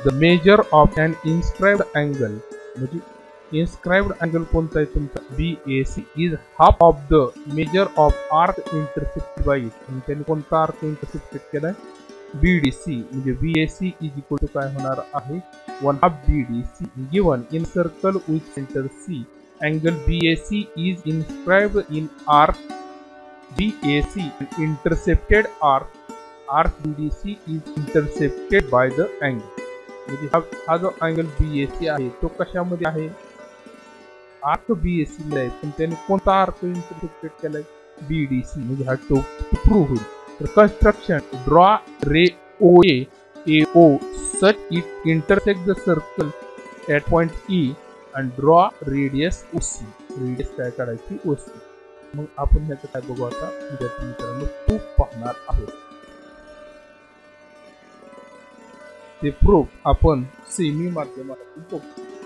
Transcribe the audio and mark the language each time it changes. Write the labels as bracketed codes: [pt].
[en] The measure of an inscribed angle म्हणजे inscribed angle कोणता आहे तुमचा, BAC is half of the measure of arc intercepted by it. [mr] आणि त्यांनी कोणता आर्क इंटरसेप्टेड केलाय, BDC. म्हणजे BAC इज इक्वल टू काय होणार आहे, 1/2 BDC. [en] Given in circle with centre C, angle BAC is inscribed in arc BAC and intercepted arc BDC is intercepted by the angle. [mr] म्हणजे हा जो अँगल BAC आहे तो कशामध्ये आहे, आर्क BAC मध्ये आहे. पण त्याने कोणता आर्क इंटरसेप्टेड केलाय, BDC. म्हणजे हा तो प्रूव्ह होईल. [en] तर construction, draw ray OA AO such it intersect the circle at point E and draw radius OC. [mr] Radius काय काढायची, OC. मग आपण ह्याचं काय बघू आता विद्यार्थी मित्रांनो, प्रूफ पाहणार आहोत. ते प्रूफ आपण सेमी माध्यमातून बघू.